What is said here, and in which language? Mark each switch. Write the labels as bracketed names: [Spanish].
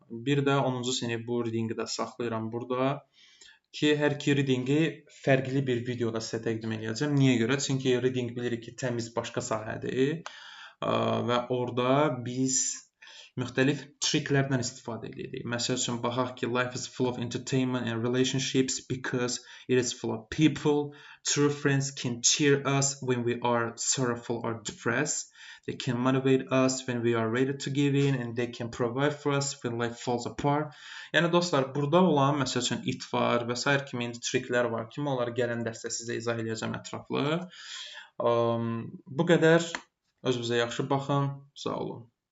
[Azerbaijani] Bir də 10-cu sinif bu readingi də saxlayıram burada ki, hər iki readingi fərqli bir videoda sizə təqdim eləyəcəm. Niyə görə? Çünki reading bilirik ki, təmiz başqa sahədir və orada biz müxtəlif triklərdən istifadə edirik. Məsəl üçün baxaq ki, [English] life is full of entertainment and relationships because it is full of people. True friends can cheer us when we are sorrowful or depressed. They can motivate us when we are ready to give in and they can provide for us when life falls apart. [Azerbaijani] Yəni dostlar, burada olan məsəl üçün it var və sair kimi triklər var. Kimi onları gələn dərsdə sizə izah edəcəm ətraflı. Bu qədər. Özünüzə yaxşı baxın. Sağ olun.